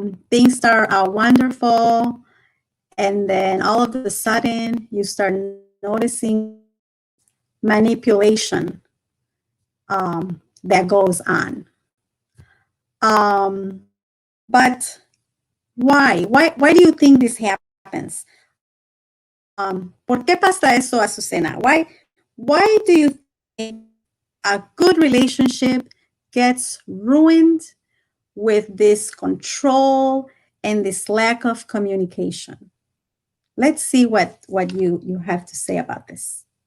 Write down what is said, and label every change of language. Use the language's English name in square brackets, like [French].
[English] Things start out wonderful, and then all of a sudden you start noticing manipulation that goes on. But why? Why do you think this happens? [Spanish] ¿Por qué pasa eso, Azucena? [English] Why do you think a good relationship gets ruined with this control and this lack of communication? Let's see what you have to say about this.